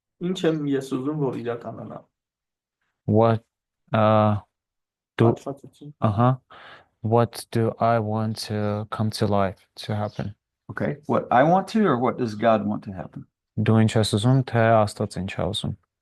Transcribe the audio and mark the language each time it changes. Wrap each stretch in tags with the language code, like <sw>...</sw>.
<hy>Ինչ եմ ես ուզում որ իրականանա։</hy> <en>What</en> <hy>Կանչվածություն։</hy> <en>what do I want to come to life to happen? Okay. What I want to or what does God want to happen?</en> <hy>Դու ինչ ես ուզում, թե Աստված ինչ է ուզում?</hy>